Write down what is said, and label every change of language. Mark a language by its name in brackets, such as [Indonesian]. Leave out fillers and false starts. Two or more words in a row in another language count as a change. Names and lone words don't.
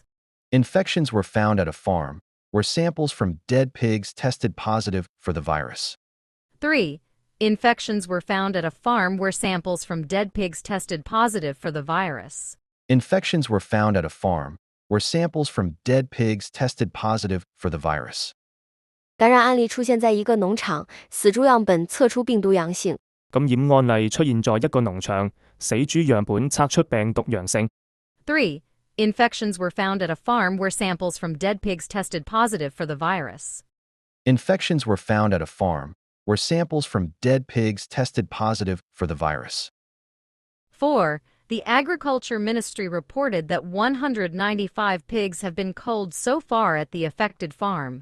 [English] Infections were found at a farm where samples from dead pigs tested positive for the virus. 3. Infections were found at a farm where samples from dead pigs tested positive for the virus. Infections were found at a farm where samples from dead pigs tested positive for the virus. [Chinese] 感染案例出现在一个农场，死猪樣本測出病毒陽性。感染案例出現在一個農場，死豬樣本測出病毒陽性。 [English] 3. Infections were found at a farm where samples from dead pigs tested positive for the virus. Infections were found at a farm where samples from dead pigs tested positive for the virus. 4. The Agriculture Ministry reported that 195 pigs have been culled so far at the affected farm.